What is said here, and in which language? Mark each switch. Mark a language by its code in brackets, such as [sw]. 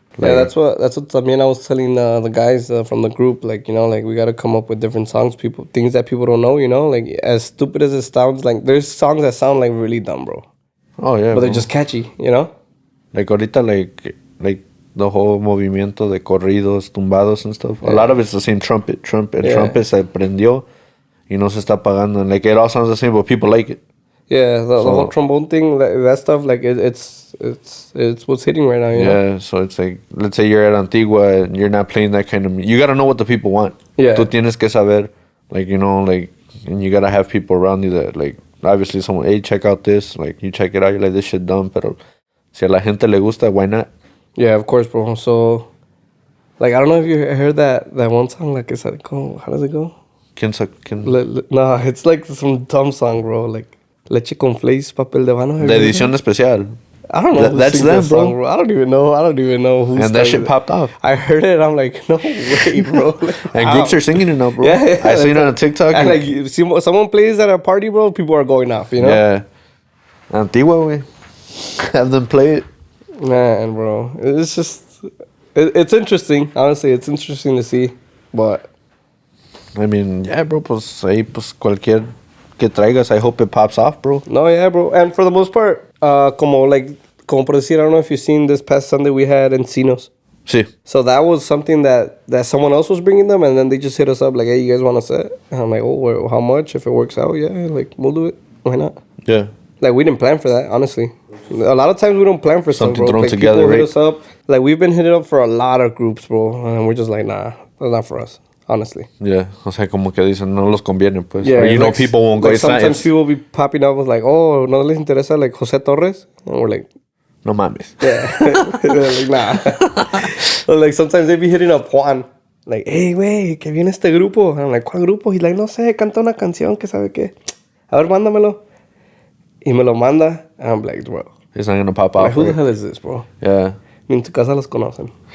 [en] Like, that's what también I was telling the guys from the group, like, you know, like we got to come up with different songs, things that people don't know, you know, like as stupid as it sounds, like there's songs that sound like really dumb, bro. Oh, yeah, but they're bro. just catchy, you know? Like, ahorita, like the whole [es] movimiento de corridos, tumbados [en] and stuff. A lot of it's the same trumpet. [es] El trumpet se prendió y no se está apagando. [en] And, like, it all sounds the same, but people like it. Yeah, the whole trombone thing, that stuff, like, it's what's hitting right now, you know? Yeah, so it's like, let's say you're at Antigua and you're not playing that kind of music. You got to know what the people want. Yeah. [es] Tú tienes que saber, [en] like, you know, like, and you got to have people around you that, like, obviously someone, hey, check out this. Like, you check it out, you're like, this shit dumb, [es] pero si a la gente le gusta, [en] why not? Yeah, of course, bro. So, like, I don't know if you heard that one song, like, it's like, how does it go? No, it's like some dumb song, bro. [es] Like, leche con flakes, papel de mano. De edición especial. [en] I don't know. That's them, that song, bro. I don't even know who. And that shit popped off. I heard it. I'm like, no way, bro. Like, and groups are singing it now, bro. Yeah, I seen it on TikTok. And like, you see, someone plays at a party, bro. People are going off. You know. Yeah. Antigua, way. Have them play it. Man, bro, it's just it's interesting. Honestly, it's interesting to see, but I mean, yeah, bro. [es] Pues ahí, pues cualquier que traigas, [en] I hope it pops off, bro. No, yeah, bro. And for the most part, [es] como por decir, [en] I don't know if you've seen this past Sunday we had Encinos. [es] Sí. [en] So that was something that someone else was bringing them, and then they just hit us up like, hey, you guys want to set? And I'm like, oh, well, how much? If it works out, yeah, like we'll do it. Why not? Yeah. Like, we didn't plan for that, honestly. A lot of times we don't plan for something, bro. thrown Like, together, people hit right? us up. Like, we've been hitting up for a lot of groups, bro. And we're just like, nah, that's not for us, honestly. Yeah. [es] O sea, como que dicen, no los conviene, pues. [en] Yeah, Or you know like, people won't go. Like, It's not, sometimes people will be popping up with like, oh, [es] no les interesa, [en] like, Jose Torres? And we're like, [es] no mames. [en] yeah. Like, nah. Or, like, sometimes they be hitting up Juan. [es] Like, hey, güey, que viene este grupo. [en] And I'm like, [es] ¿cuál grupo? [en] He's like, [es] no sé, canta una canción que sabe qué. A ver, mándamelo. Y me lo manda. [en] And I'm like, bro. It's not gonna pop Like, off. who the hell is this, bro? Yeah. [es] Ni en tu casa los conocen.